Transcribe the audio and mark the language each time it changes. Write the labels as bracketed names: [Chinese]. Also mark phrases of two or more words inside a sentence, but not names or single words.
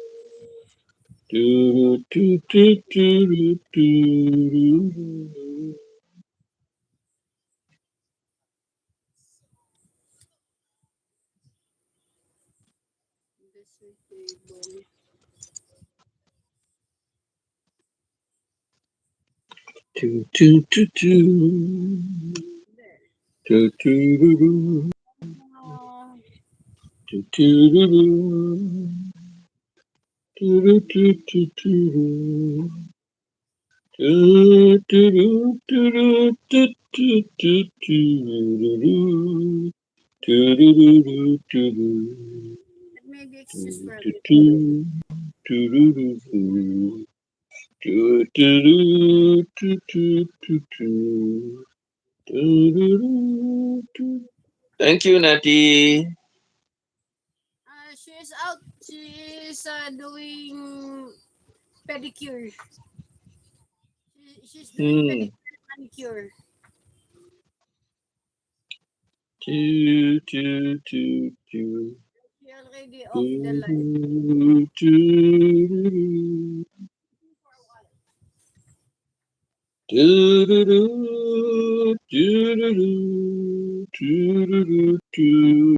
[English] Choo, choo, choo, choo, choo. This is table. Choo, choo, choo, choo. There. Choo, choo, doo, doo. Uh, Choo, choo, doo, doo. Choo, choo, choo, choo. Choo, choo, doo, doo, doo, choo, choo, choo, doo, doo, doo, doo, doo, doo. Let me be excused Choo, for a choo, bit. choo, choo, doo, doo, doo. Choo, choo, doo, choo, choo, choo, choo. Doo, doo, doo, doo. Thank you, Natty. She is out. She is doing pedicure. She's doing Hmm. pedicure and manicure. Choo, choo, choo, choo. She already off the Choo, light. choo, choo, choo, Doo-doo-doo, doo-doo-doo, doo.